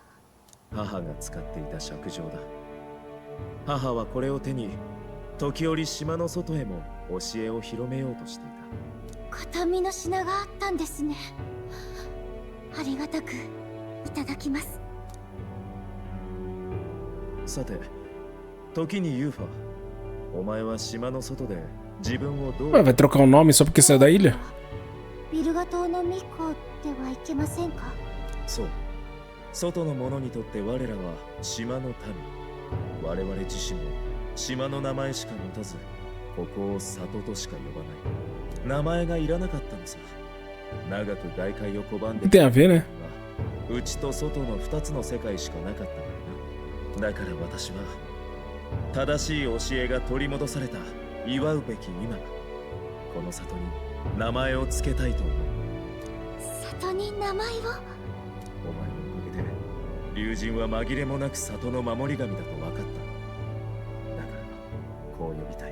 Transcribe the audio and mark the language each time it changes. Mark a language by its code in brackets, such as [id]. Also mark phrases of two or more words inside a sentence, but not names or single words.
[ja] 母が使っていた尺状だ。母はこれを手に時折島の外へも教えを広めようとしていた。形見の品があったんですね。ありがたくいただきます。さて、時にユーファ、お前は島の外で自分をどう。 [pt] Ué, vai trocar o nome só porque saiu da ilha? [ja] ビルガ島の巫女ではいけませんか。そう。外の者にとって我らは島の民。我々自身も島の名前しか持たず、ここを里としか呼ばない。名前がいらなかったのさ。長く外界を拒んで。 [pt] Tem a ver, né? [ja] 内と外の2つの世界しかなかったからな。だから私は正しい教えが取り戻された祝うべき今、この里に名前を付けたいと思う。里に名前を。お前のおかげで竜神は紛れもなく里の守り神だと分かった。だからこう呼びたい。